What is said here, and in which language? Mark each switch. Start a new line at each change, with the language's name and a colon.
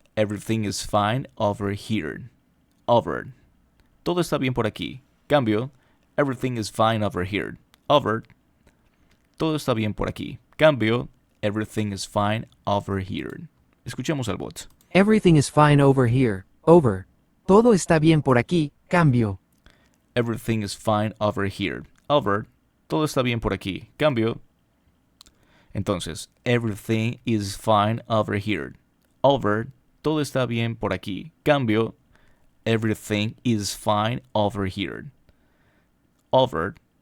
English: Everything is fine over here. Over.
Spanish: Todo está bien por aquí. Cambio.
English: Everything is fine over here. Over.
Spanish: Todo está bien por aquí. Cambio.
English: Everything is fine over here.
Spanish: Escuchemos al bot.
English: Everything is fine over here, over.
Spanish: Todo está bien por aquí, cambio.
English: Everything is fine over here. Over.
Spanish: Todo está bien por aquí. Cambio.
English: Entonces, everything is fine over here. Over.
Spanish: Todo está bien por aquí. Cambio.
English: Everything is fine over here. Over.